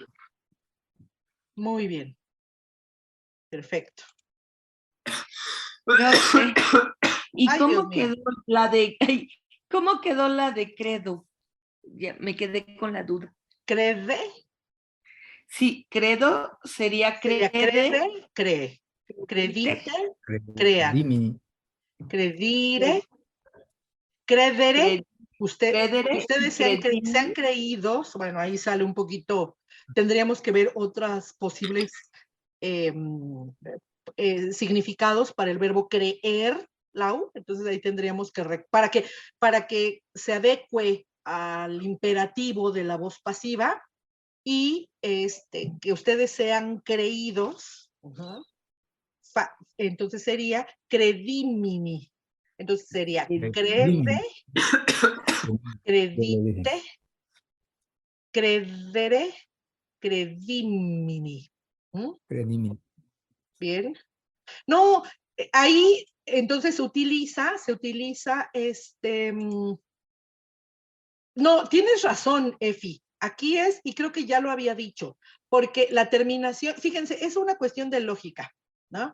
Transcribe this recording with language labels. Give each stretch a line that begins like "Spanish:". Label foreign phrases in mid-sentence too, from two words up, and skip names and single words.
Spanish: Muy bien. Perfecto. Profe, ¿y Ay, Dios cómo mío. quedó la de, cómo quedó la de credo? Ya me quedé con la duda. ¿Crede? Sí, credo sería Sería crede, cree. crede, Credite, crean. Dimini.
Latin: Credire, credere.
Spanish: credere y Ustedes se han creído, bueno, ahí sale un poquito, tendríamos que ver otras posibles significados para el verbo creer, Lau, entonces ahí tendríamos que, para que se adecue al imperativo de la voz pasiva y que ustedes sean creídos, entonces sería credimini, entonces sería crede, Dimini.
Latin: Credite, credere, credimini.
Spanish: ¿Mm? Credimini. Bien. No, ahí entonces se utiliza no, tienes razón, Efi. Aquí es, y creo que ya lo había dicho, porque la terminación, fíjense, es una cuestión de lógica, ¿no?